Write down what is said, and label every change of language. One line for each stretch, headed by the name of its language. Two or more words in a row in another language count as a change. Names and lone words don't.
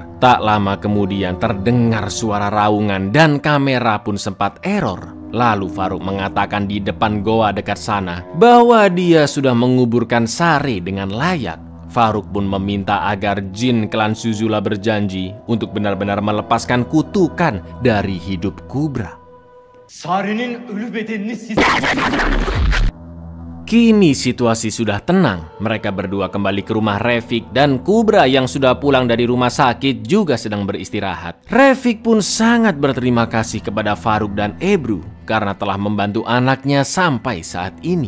Indonesian: Tak lama kemudian terdengar suara raungan dan kamera pun sempat error. Lalu Faruk mengatakan di depan goa dekat sana bahwa dia sudah menguburkan Sari dengan layak. Faruk pun meminta agar jin klan Suzula berjanji untuk benar-benar melepaskan kutukan dari hidup Kubra.
Turkish: Sari'nin ölü bedenini siz...
Indonesian: Kini situasi sudah tenang. Mereka berdua kembali ke rumah Refik dan Kubra yang sudah pulang dari rumah sakit juga sedang beristirahat. Refik pun sangat berterima kasih kepada Faruk dan Ebru karena telah membantu anaknya sampai saat ini.